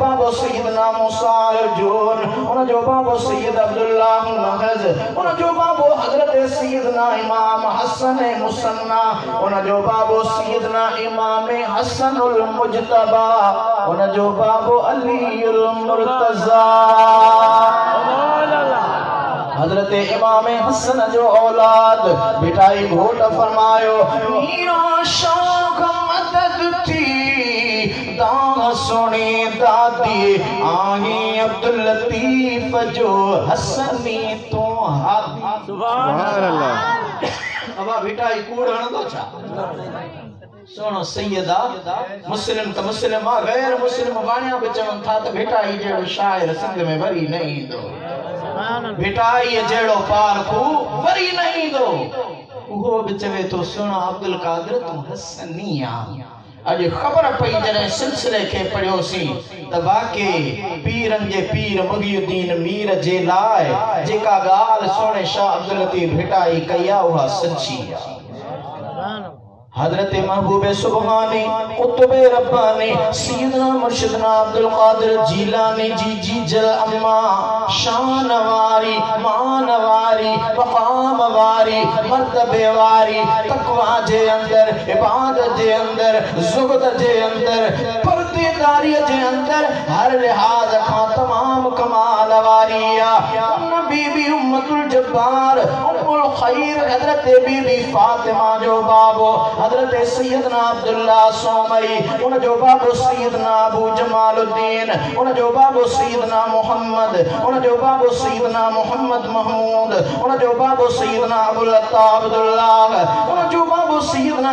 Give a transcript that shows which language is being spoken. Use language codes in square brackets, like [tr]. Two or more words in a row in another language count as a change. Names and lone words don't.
[sd] बाबो सैयदना मूसा अल जून उन जो बाबो सैयद अब्दुल्लाह महज उन जो बाबो हजरत सैयदना इमाम हसन मुसन्ना उन जो बाबो सैयदना इमाम हसन उल मुजतबा उन जो बाबो अली उल मुर्तजा हजरत इमाम हसन जो औलाद बिटाई घोट फरमायो मीरा शौक मदद थी दां सुनी दादी आही अब्दुल लतीफ जो हसनी तो हादी [ar] سبحان الله [sd] अब बिटाई कूड़ हणदो छा सोनो सैयदा मुस्लिम त मुस्लिम आ गैर मुस्लिम वाणिया बि चवन था त बिटाई जहिड़ो शाइर सिंध में वरी न ईंदो बिटाई जहिड़ो पारखू वरी न ईंदो उहो बि चवे तो सुनो अब्दुल कादिर तूं हसनी आ अज खबर पई जॾहिं सिलसिले खे पढ़ियोसीं त वाकई पीरनि जे पीर मुहियुद्दीन मीर जे लाइ जेका ॻाल्हि सोने शाह अब्दुल लतीफ भिटाई कई आहे उहा सची आहे हजरत महबूबे सुबहानी कुतुबे रब्बानी सैयदना मुर्शिदना अब्दुल कादिर जीलानी जी जी जल अम्मा शान वारी मान वारी मकाम वारी मर्तबे वारी तकवा जे अंदर इबादत जे अंदर ज़ुहद जे अंदर पर्देदारी जे अंदर हर लिहाज खां तमाम कमाल वारी आ बीबी उम्मतुल जब्बार उम्मुल खैर हजरत बीबी फातिमा जो बाबो हजरत सैयदना अब्दुल्ला सोमई उन जो बाबो सैयदना अबू जमालुद्दीन उन जो बाबो सैयदना मोहम्मद उन जो बाबो सैयदना मोहम्मद महमूद उन जो बाबो सैयदना अबुल अत्ता अब्दुल्लाह उन जो बाबो सैयदना